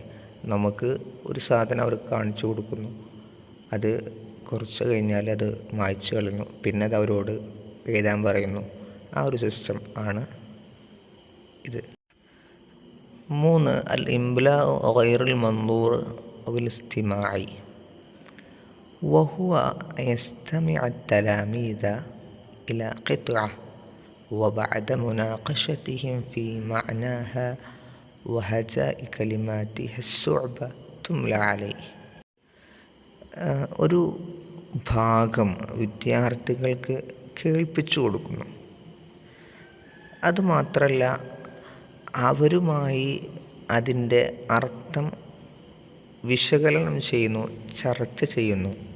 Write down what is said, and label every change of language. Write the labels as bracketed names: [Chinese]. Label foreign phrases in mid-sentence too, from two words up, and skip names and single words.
[Malayalam] നമുക്ക് ഒരു സാധനം അവർക്ക് കാണിച്ചു കൊടുക്കുന്നു, അത് കുറച്ച് കഴിഞ്ഞാൽ അത് മായ്ച്ചു കളയുന്നു, പിന്നെ അത് അവരോട് എഴുതാൻ പറയുന്നു. ആ ഒരു സിസ്റ്റം ആണ് ഇത്. [Arabic] 3 الإملاء غير المنظور أو الاستماعي وهو يستمع التلاميذ إلى قطعة وبعد مناقشتهم في معناها وهجاء كلماتها الصعبة تملى عليه. [Malayalam] ഒരു ഭാഗം വിദ്യാർത്ഥികൾക്ക് കേൾപ്പിച്ചു കൊടുക്കുന്നു. അതുമാത്രമല്ല, അവരുമായി അതിൻ്റെ അർത്ഥം വിശകലനം ചെയ്യുന്നു, ചർച്ച ചെയ്യുന്നു.